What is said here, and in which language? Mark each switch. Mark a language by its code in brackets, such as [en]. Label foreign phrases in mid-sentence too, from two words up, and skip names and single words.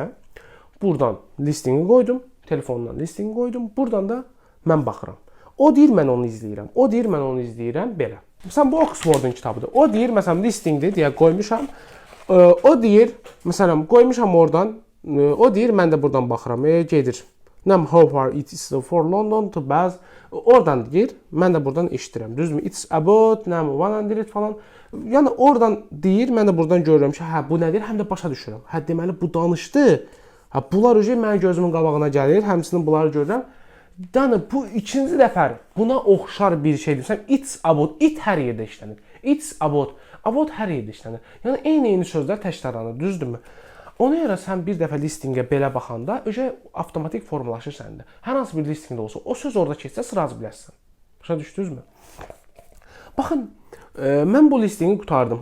[az] Buradan listingi qoydum, telefondan listingi qoydum. Buradan da mən baxıram. O deyir, mən onu izləyirəm. O deyir, mən onu izləyirəm. Belə. Məsələn, bu Oxfordun kitabıdır. O deyir, məsələn, listingdir deyə qoymuşam. O deyir, məsələn, qoymuşam oradan. O deyir, mən də buradan baxıram. Gedir. [en] Nəm how far it is for London to Bath. [az] Oradan deyir, mən də buradan eşidirəm. Düzdürmü? [en] It's about nəm 100 falan. [az] Yəni oradan deyir, mən də buradan görürəm ki, hə bu nə deyir, həm də başa düşürəm. Hə deməli bu danışdı. Hə bunlar mənim gözümün qabağına gəlir, həmçinin bunları görürəm. Yəni bu ikinci dəfə buna oxşar bir şeydir. [en] It's about, it [az] hər yerdə işlənir. [en] It's about [az] hər yerdə işlənir. Yəni eyni sözlər təkrarlanır, düzdürmü? Ona görə sən bir dəfə listingə belə baxanda avtomatik formalaşır səndə. Hər hansı bir listingdə olsa, o söz orada keçsə sırac bilərsən. Başa düşdünüzmü? Baxın, mən bu listingi qutardım.